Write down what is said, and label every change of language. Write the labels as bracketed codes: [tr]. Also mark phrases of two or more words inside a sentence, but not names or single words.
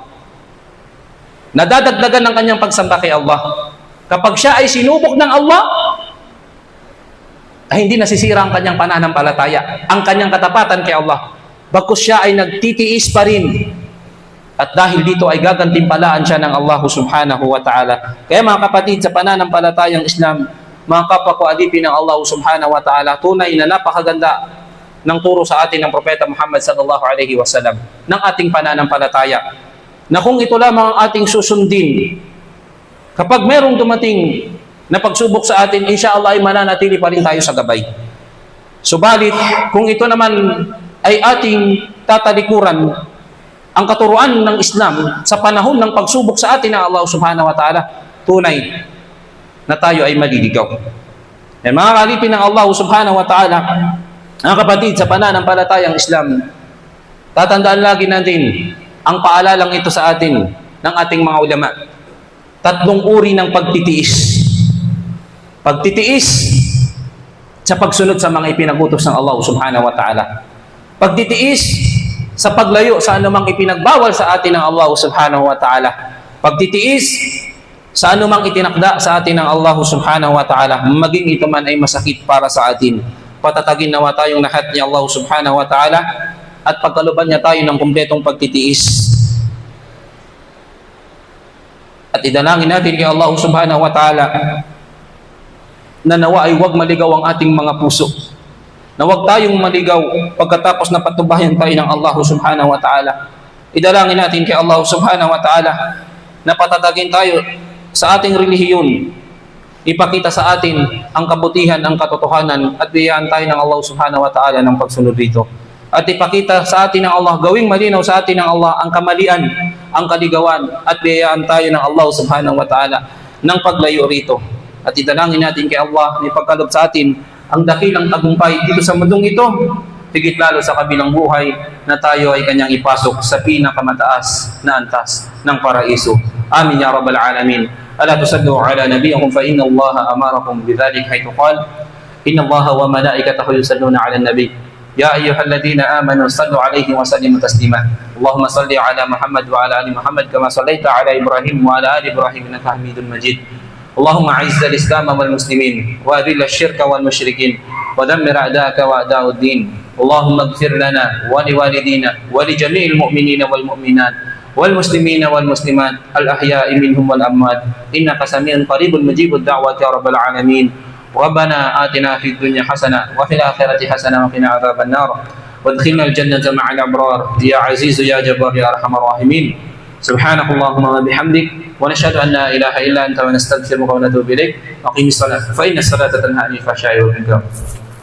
[tl] Nadadagdagan ng kanyang pagsamba kay Allah. Kapag siya ay sinubok ng Allah, ay hindi nasisira ang kanyang pananampalataya, ang kanyang katapatan kay Allah. Bagkus siya ay nagtitiis pa rin. At dahil dito ay gagantimpalaan siya ng Allah [ar] سبحانه وتعالى. [tl] Kaya mga kapatid, sa pananampalatayang Islam, mga kapwa ko alipin ng Allah [ar] سبحانه وتعالى, [tl] tunay na napakaganda ng turo sa atin ng Propeta Muhammad [ar] صلى الله عليه وسلم [tl] ng ating pananampalataya. na kung ito lamang ang ating susundin, kapag merong dumating na pagsubok sa atin, inshallah ay mananatili pa rin tayo sa gabay. Subalit, kung ito naman ay ating tatalikuran, ang katuruan ng Islam sa panahon ng pagsubok sa atin ng Allah [ar] سبحانه وتعالى, [tl] tunay na tayo ay maliligaw. Eh, mga kalipin ng Allah [ar] سبحانه وتعالى, [tl] ang kapatid sa pananampalatayang Islam, tatandaan lagi natin ang paalalang ito sa atin ng ating mga ulama. 3 uri ng pagtitiis. Pagtitiis sa pagsunod sa mga ipinagutos ng Allah [ar] سبحانه وتعالى. [tl] Pagtitiis sa paglayo sa anumang ipinagbawal sa atin ng Allah [ar] سبحانه وتعالى. [tl] Pagtitiis sa anumang itinakda sa atin ng Allah [ar] سبحانه وتعالى, [tl] maging ito man ay masakit para sa atin. Patatagin nawa tayong lahat ni Allah [ar] سبحانه وتعالى [tl] at pagkaluban niya tayo ng kumpletong pagtitiis. At idalangin natin kay Allah [ar] سبحانه وتعالى [tl] na nawa ay huwag maligaw ang ating mga puso. Na huwag tayong maligaw pagkatapos na patubayan tayo ng Allah [ar] سبحانه وتعالى. [tl] Idalangin natin kay Allah [ar] سبحانه وتعالى [tl] na patatagin tayo sa ating relihiyon. Ipakita sa atin ang kabutihan, ang katotohanan at biyayaan tayo ng Allah [ar] سبحانه وتعالى [tl] ng pagsunod dito. At ipakita sa atin ng Allah, gawing malinaw sa atin ng Allah ang kamalian, ang kaligawan at biyayaan tayo ng Allah [ar] سبحانه وتعالى [tl] ng paglayo rito. At idalangin natin kay Allah na ipagkaloob sa atin ang dakilang tagumpay dito sa mundong ito, higit lalo sa kabilang buhay na tayo ay kanyang ipasok sa pinakamataas na antas ng paraiso. [ar] آمين يا رب العالمين. ألا تصلوا على نبيكم فإن الله أمركم بذلك حيث قال إن الله وملائكته يصلون على النبي. يا أيها الذين آمنوا صلوا عليه وسلموا تسليما. اللهم صل على محمد وعلى آل محمد كما صليت على إبراهيم وعلى آل إبراهيم إنك حميد مجيد. اللهم اعز الاسلام والمسلمين واذل الشرك والمشركين ودمر اعداءك واعداء الدين اللهم اغفر لنا ولوالدينا ولجميع المؤمنين والمؤمنات والمسلمين والمسلمات الاحياء منهم والاموات انك سميع قريب مجيب الدعوات يا رب العالمين ربنا آتنا في الدنيا حسنه وفي الاخره حسنه وقنا عذاب النار وادخلنا الجنه مع الابرار يا عزيز يا جبار يا ارحم الراحمين سبحانك اللهم وبحمدك ونشهد أن لا إله إلا أنت ونستغفرك ونتوب إليك أقيم الصلاة فإن الصلاة تنهى عن الفحشاء والمنكر